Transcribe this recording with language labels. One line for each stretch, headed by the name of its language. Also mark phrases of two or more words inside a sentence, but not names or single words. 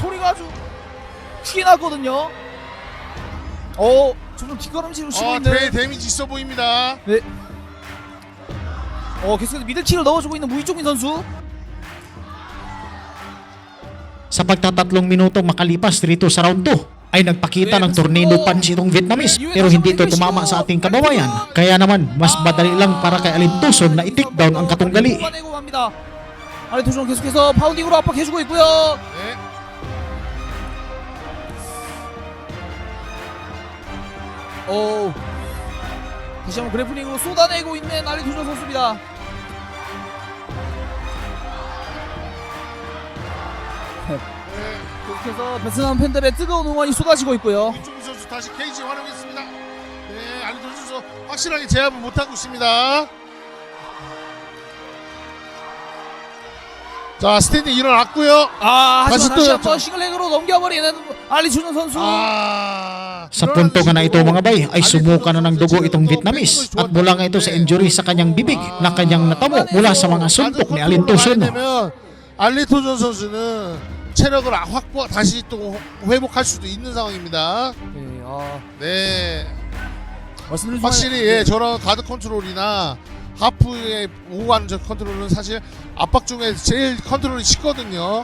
Korean: 아주 크게 났거든요. 점점 뒷걸음질을 치고 있는. 데미지 있어 보입니다. 네. 계속해서 미들킥을 넣어주고 있는 무이종민 선수.
Filipino: Sa pagtatatlong minutong makalipas dito sa round 2 ay nagpakita ng tornado punch itong Vietnamese pero hindi ito tumama sa ating kababayan. Kaya naman mas madali lang para kay Alintuson na i-take down ang katunggali.
Korean: 뽑아내고 갑니다. 알리토존 계속해서 파운딩으로 압박해주고 있고요. 네. 다시 한번 그래플링으로 쏟아내고 있는 알리토존 선수입니다. 계속해서 베트남 팬들의 뜨거운 응원이 쏟아지고 있고요. 이종민 선수 다시 케이지 활용했습니다. 네, 알리토 선수 확실하게 제압을 못하고 있습니다. 자, 스탠딩 일어났고요. 하지만 다시 또 한번 싱글렉으로 넘겨버리는 알리토존 선수.
Filipino: Sa punto nga na ito mga bay ay sumuka na ng dugo itong Vietnamese at mula nga ito sa injury sa kanyang bibig na kanyang natamo mula sa mga suntok ni Alintuson.
Korean: 알리토존 선수는 체력을 다시 또 회복할 수도 있는 상황입니다. 네, 말씀드린 확실히 저런 가드 컨트롤이나 하프의 오가는 저 컨트롤은 사실 압박 중에 제일 컨트롤이 쉽거든요.